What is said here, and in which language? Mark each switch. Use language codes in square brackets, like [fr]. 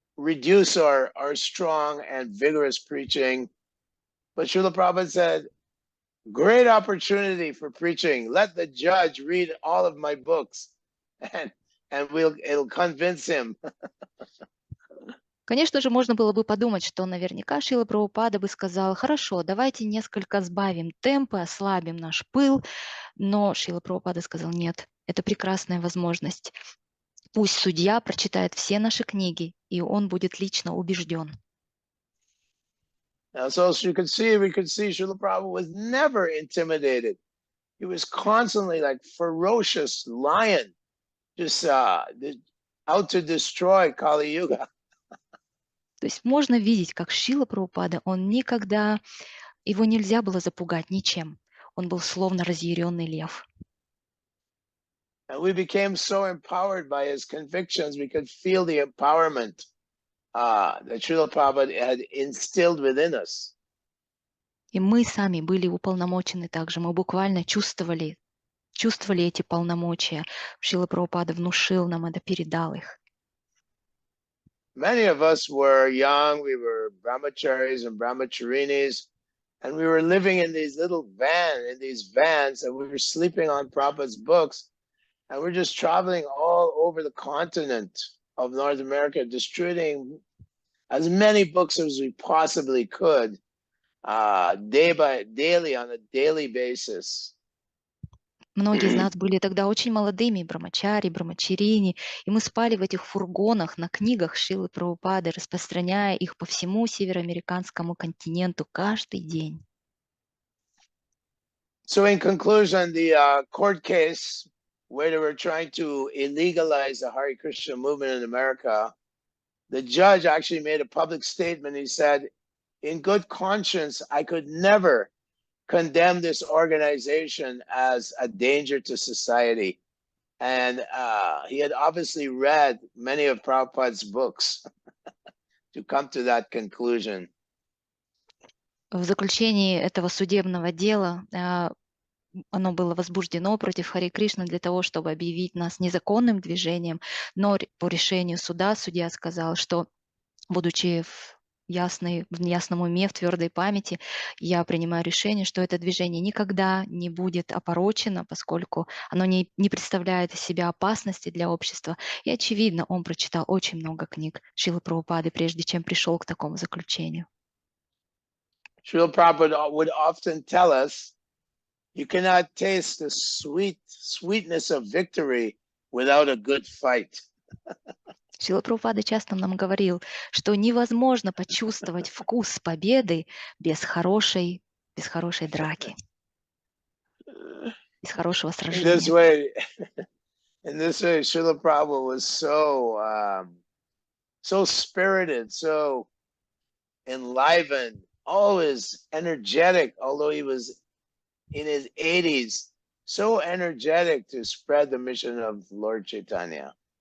[en] reduce our strong and vigorous preaching. But Srila Prabhupada said, great opportunity for preaching. Let the judge read all of my books and it'll convince him. [ru] Конечно же, можно было бы подумать, что наверняка Шрила Прабхупада бы сказал: хорошо, давайте несколько сбавим темпы, ослабим наш пыл, но Шрила Прабхупада сказал: нет, это прекрасная возможность. Пусть судья прочитает все наши книги, и он будет лично убежден. [en] Now, so we could see Srila Prabhupada was never intimidated. He was constantly like ferocious lion, just out to destroy Kali Yuga. [ru] То есть можно видеть, как Шрила Прабхупада, он никогда, его нельзя было запугать ничем. Он был словно разъяренный лев. [en] And we became so empowered by his convictions, we could feel the empowerment that Srila Prabhupada had instilled within us. [ru] И мы сами были уполномочены также, мы буквально чувствовали эти полномочия. Шрила Прабхупада внушил нам это, передал их. [en] Many of us were young, we were brahmacharis and brahmacharinis, and we were living in these vans, and we were sleeping on Prabhupada's books, and we're just traveling all over the continent of North America, distributing as many books as we possibly could, daily, on a daily basis. [ru] Многие из нас были тогда очень молодыми, брамачари, брамачарини, и мы спали в этих фургонах на книгах Шрилы Прабхупады, распространяя их по всему североамериканскому континенту каждый день. [en] So in conclusion, the court case where they were trying to illegalize the Hare Krishna movement in America, the judge actually made a public statement. He said, in good conscience, I could never condemn this organization as a danger to society. And he had obviously read many of Prabhupada's books to come to that conclusion. [ru] В заключении этого судебного дела оно было возбуждено против Харе Кришны для того, чтобы объявить нас незаконным движением, но по решению суда судья сказал, что, будучи в ясном уме, в твердой памяти, я принимаю решение, что это движение никогда не будет опорочено, поскольку оно не представляет из себя опасности для общества. И, очевидно, он прочитал очень много книг Шрилы Прабхупады, прежде чем пришел к такому заключению. [en] Srila Prabhupada would often tell us, you cannot taste the sweetness of victory without a good fight. [ru] Шрила Прабхупада часто нам говорил, что невозможно почувствовать вкус победы без хорошей драки, без хорошего сражения. [en] In this way, Srila Prabhupada was so spirited, so enlivened, always energetic, although he was in his 80s, so energetic to spread the mission of Lord Chaitanya.